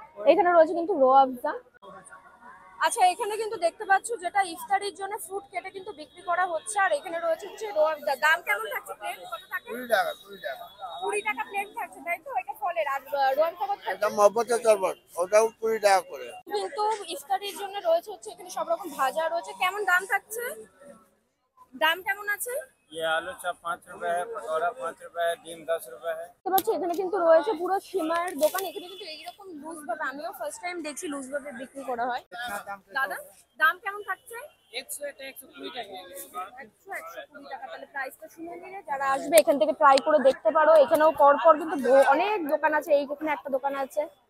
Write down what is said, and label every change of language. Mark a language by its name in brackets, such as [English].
[Bangla] এখানে রয়েছে কিন্তু রো আফজা। আচ্ছা, এখানে কিন্তু দেখতে পাচ্ছ যেটা ইফতারির জন্য ফ্রুট কেটে কিন্তু বিক্রি করা হচ্ছে। আর এখানে রয়েছে হচ্ছে রো আফজা। দাম কেমন থাকছে? প্লেট কত থাকে? 20 টাকা 20 টাকা প্লেট থাকছে, তাই তো? এটা ফলের। আর রো আফজা কত? এটা মহব্বতের শরবত, ওটাও 20 টাকা করে। কিন্তু ইফতারির জন্য রয়েছে হচ্ছে এখানে সব রকম ভাজা রয়েছে। কেমন দাম থাকছে? দাম কেমন আছে? [Hindi] ये आलू चप 5 रुपए है, पकौड़ा 5 रुपए है, ডিম 10 रुपए है। [Bangla] দেখতে পাচ্ছি এখানে কিন্তু রয়েছে পুরো সিমাইয়ের দোকান। এখানে কিন্তু এইরকম লুজ ভাবে, আমিও ফার্স্ট টাইম দেখছি লুজ ভাবে বিক্রি করা হয়। দাদা দাম কেমন থাকছে? 100 এটা 120 টাকা। 120 টাকা। তাহলে প্রাইসটা শুনে নিলে যারা আসবে এখান থেকে ট্রাই করে দেখতে পারো। এখানেও পরপর কিন্তু অনেক দোকান আছে। এইখানে একটা দোকান আছে।